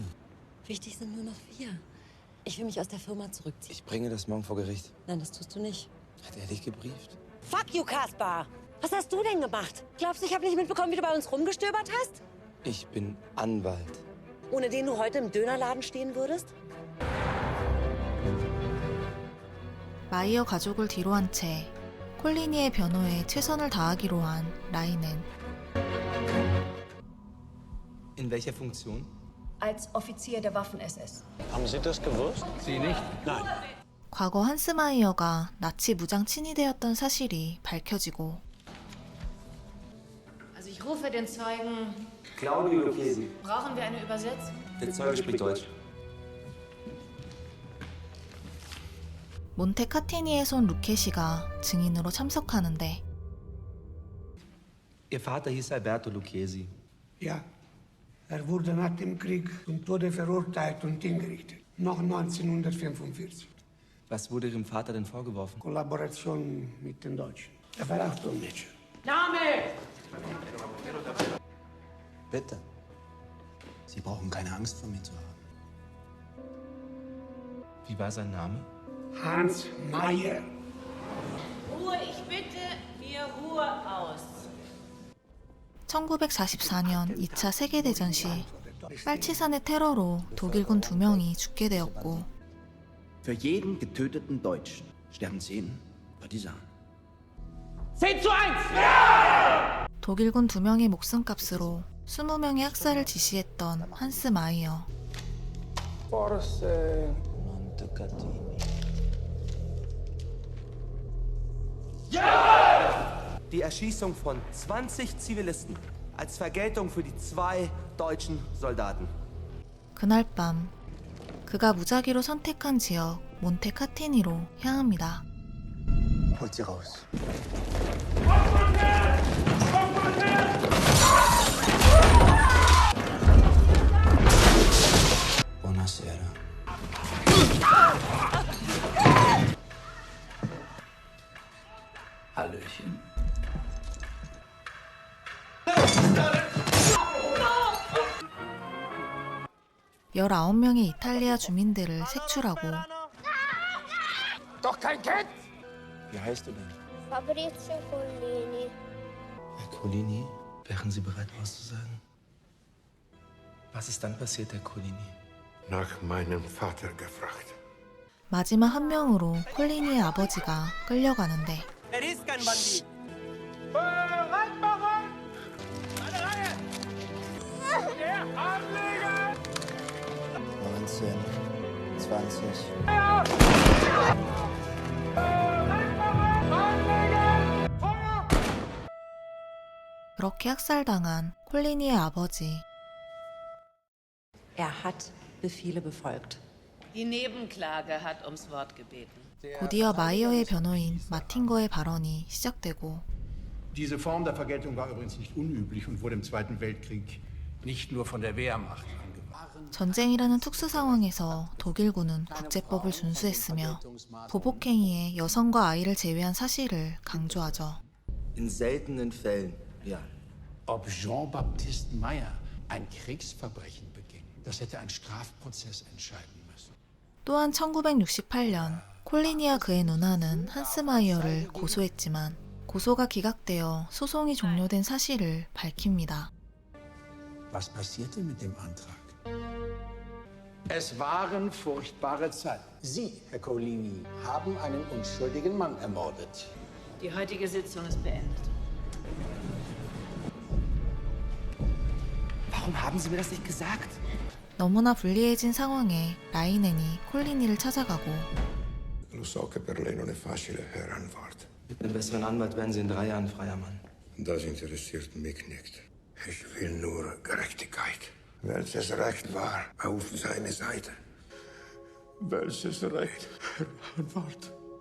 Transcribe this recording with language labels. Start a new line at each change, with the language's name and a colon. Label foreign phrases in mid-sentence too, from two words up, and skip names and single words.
German: Wichtig sind nur noch wir. Ich will mich aus der Firma zurückziehen. Ich bringe das morgen vor Gericht. Nein, das tust du nicht. Hat er dich gebrieft?
English: Fuck you, Kaspar!
German: Was hast du denn gemacht? Glaubst du, ich habe nicht mitbekommen, wie du bei uns rumgestöbert hast? Ich bin Anwalt. Ohne den du heute im Dönerladen stehen würdest?
Korean: 마이어 가족을 뒤로 한 채 콜리니의 변호에 최선을 다하기로 한 라인은
German: In welcher Funktion? Als Offizier der Waffen-SS. Haben Sie das gewusst? Sie nicht? Nein.
Korean: 과거 한스 마이어가 나치 무장 친위대였던 사실이 밝혀지고
German: Also ich rufe den Zeugen. Claudio Lucchesi. Brauchen wir eine Übersetzung? Der Zeuge spricht Deutsch.
Korean: 몬테카티니에서 온 루케시가 증인으로 참석하는데
German: Ihr Vater hieß Alberto Lucchesi. Ja, Er wurde nach dem Krieg zum Tode verurteilt und hingerichtet. Noch 1945. Was wurde Ihrem Vater denn vorgeworfen? Kollaboration mit den Deutschen. Er war auch Dolmetscher. Name! Bitte. Sie brauchen keine Angst vor mir zu haben. Wie war sein Name? Hans Meyer. Ruhe, ich bitte mir Ruhe aus.
Korean: 1944년 2차 세계대전 시 빨치산의 테러로 독일군 2명이 죽게 되었고
German: Für jeden getöteten Deutschen sterben 10 Partisanen. 10:1!
Korean: 독일군 2명의 목숨값으로 20명의 학살을 지시했던 한스 마이어.
German: Die Erschießung von 20 Zivilisten als Vergeltung für die 2 deutschen Soldaten.
Korean: 그날 밤 그가 무작위로 선택한 지역 몬테카티니로 향합니다.
German: Holt sie raus. Buonasera. Hallöchen.
Korean: 19명의 이탈리아 주민들을 색출하고
German: Doch kein Kind! Wie heißt du denn? Fabrizio Collini. Herr Collini, wären Sie bereit auszusagen? Was ist dann passiert, Herr Collini? Nach meinem Vater gefragt.
Korean: 마지막 한 명으로 콜리니의 아버지가 끌려가는데
German: Er ist kein Bandit. Bereit machen! Eine Reihe! Der Anleger! 19, 20.
Korean: 그렇게 학살당한 콜리니의 아버지.
German: Er hat Befehle befolgt. Die Nebenklage hat ums Wort gebeten.
Korean: 곧이어 마이어의 변호인 마틴거의 발언이 시작되고
German: Diese Form der Vergeltung war übrigens nicht unüblich und wurde im Zweiten Weltkrieg nicht nur von der Wehrmacht angewandt.
Korean: 전쟁이라는 특수 상황에서 독일군은 국제법을 준수했으며 보복행위에 여성과 아이를 제외한 사실을 강조하죠.
German: In seltenen Fällen, ja. Ob Jean-Baptiste Meyer ein Kriegsverbrechen beging, das hätte ein Strafprozess entscheiden müssen.
Korean: 또한 1968년 콜리니와 그의 누나는 한스 마이어를 고소했지만 고소가 기각되어 소송이 종료된 사실을 밝힙니다.
German: Was passierte mit dem Antrag? Es waren furchtbare Zeiten. Sie, Herr Collini, haben einen unschuldigen Mann ermordet. Die heutige Sitzung ist beendet. Warum haben Sie mir das nicht gesagt?
Korean: 너무나 불리해진 상황에 라이넨이 콜리니를 찾아가고
Italian: Lo so che per lei non è facile,
German: Herr Anwalt. Mit einem besseren Anwalt werden Sie in 3 Jahren freier Mann. Das interessiert mich nicht. Ich will nur Gerechtigkeit. Welches Recht war auf seiner Seite? Welches Recht, Herr Anwalt?